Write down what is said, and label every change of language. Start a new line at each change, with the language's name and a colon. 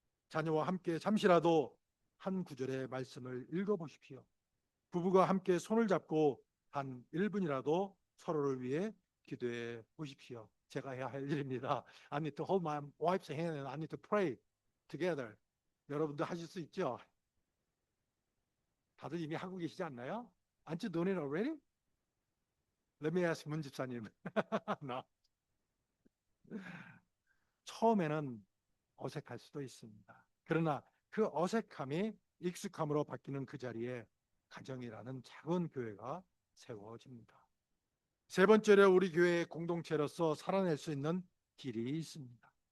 Korean: 자녀와 함께 잠시라도 한 구절의 말씀을 읽어 보십시오. 부부가 함께 손을 잡고 한 1분이라도 서로를 위해 기도해 보십시오. 제가 해야 할 일입니다.
English: I need to hold my wife's hand and I need to pray together.
Korean: 여러분도 하실 수 있죠? 다들 이미 하고 계시지 않나요?
English: Aren't you doing it already? Let me ask 문 집사님. No.
Korean: 처음에는 어색할 수도 있습니다. 그러나 그 어색함이 익숙함으로 바뀌는 그 자리에 가정이라는 작은 교회가 세워집니다. 세 번째로 우리 교회의 공동체로서 살아낼 수 있는 길이 있습니다.